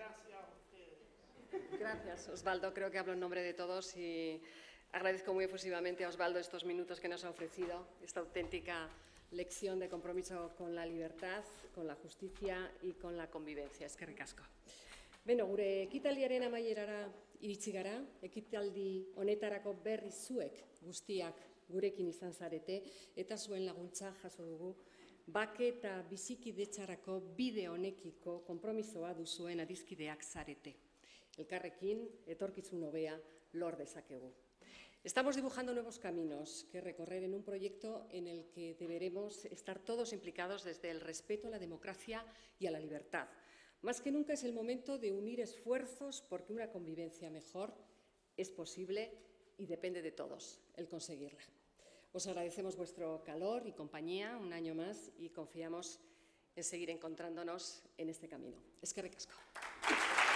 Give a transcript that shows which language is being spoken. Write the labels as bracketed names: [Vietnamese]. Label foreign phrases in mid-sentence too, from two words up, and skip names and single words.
[Spanish] Gracias, Osvaldo. Creo que hablo en nombre de todos y agradezco muy efusivamente a Osvaldo estos minutos que nos ha ofrecido, esta auténtica lección de compromiso con la libertad, con la justicia y con la convivencia. [Basque] Eskerrik asko. Beno, gure ekitaldiaren amaierara iritsi gara, ekitaldi honetarako berri zuek guztiak gurekin izan zarete eta zuen laguntza jaso dugu bake eta bizikidetzarako bide honekiko konpromisoa duzuen adiskideak zarete. Elkarrekin etorkizun hobea lor dezakegu. [Spanish] Estamos dibujando nuevos caminos que recorrer en un proyecto en el que deberemos estar todos implicados desde el respeto a la democracia y a la libertad. Más que nunca es el momento de unir esfuerzos porque una convivencia mejor es posible y depende de todos el conseguirla. Os agradecemos vuestro calor y compañía un año más y confiamos en seguir encontrándonos en este camino. [Basque] Eskerrik asko.